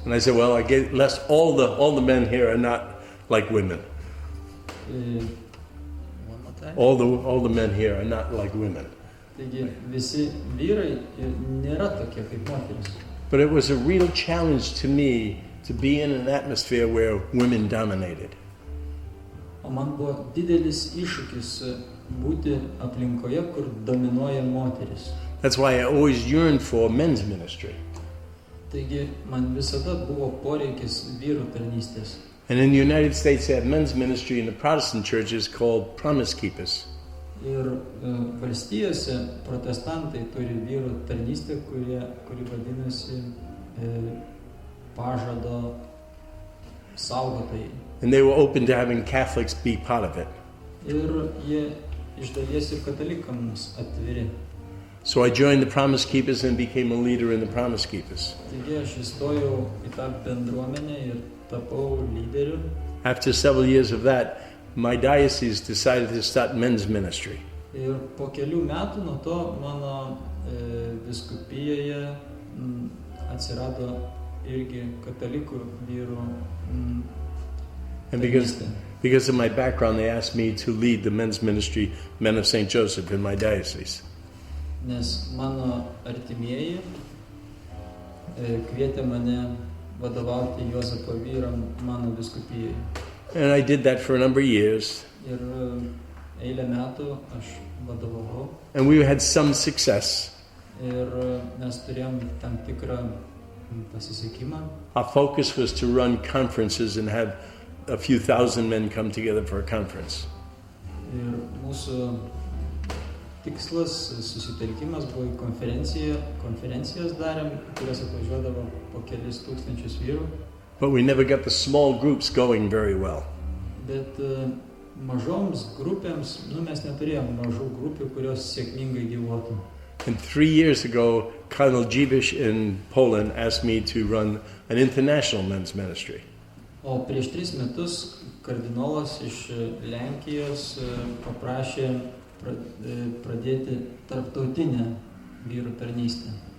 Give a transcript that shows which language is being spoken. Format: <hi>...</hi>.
<en>And I said, well, I guess all the men here are not like women. One more time. All the men here are not like women.</en> <lt>Taigi visi vyrai nėra tokie kaip moteris.</lt> <en>But it was a real challenge to me to be in an atmosphere where women dominated.</en> <lt>O man buvo didelis iššūkis būti aplinkoje, kur dominuoja moteris.</lt> <en>That's why I always yearned for men's ministry.</en> <lt>Taigi man visada buvo poreikis vyrų tarnystės.</lt> <en>And in the United States, they have men's ministry in the Protestant churches called Promise Keepers.</en> <lt>Ir valstijose protestantai turi vyrų tarnystę, kuri vadinasi pažado saugotojai.</lt> <en>And they were open to having Catholics be part of it.</en> <lt>Ir jie iš dalies ir katalikams atviri.</lt> <en>So I joined the Promise Keepers and became a leader in the Promise Keepers.</en> <lt>Taigi aš įstojau į tą bendruomenę ir tapau lyderiu.</lt> <en>After several years of that, my diocese decided to start men's ministry.</en> <lt>Ir po kelių metų nuo to mano vyskupijoje atsirado irgi katalikų vyrų</lt> <en>And</en> <lt>tarnystė.</lt> <en>because of my background, they asked me to lead the men's ministry, Men of St. Joseph, in my diocese.</en> <lt>Nes mano artimieji kvietė mane vadovauti Juozapo vyram mano vyskupijoje.</lt> <en>And I did that for a number of years.</en> <lt>Ir eilę metų aš vadovavau.</lt> <en>And we had some success.</en> <lt>Ir mes turėjom tam tikrą pasisekimą.</lt> <en>Our focus was to run conferences and have a few thousand men come together for a conference.</en> <lt>Ir mūsų tikslas, susitelkimas buvo į konferencijas darėm, kurias atvažiuodavo po kelis tūkstančius vyrų.</lt> <en>But we never got the small groups going very well.</en> <lt>Bet mažoms grupėms, mes neturėjom mažų grupių, kurios sėkmingai gyvuotų.</lt> <en>And 3 years ago, Kowno Litwa in Poland asked me to run an international men's ministry.</en> <lt>O prieš 3 metus kardinolas iš Lenkijos paprašė pradėti tarptautinę vyrų tarnystę.</lt>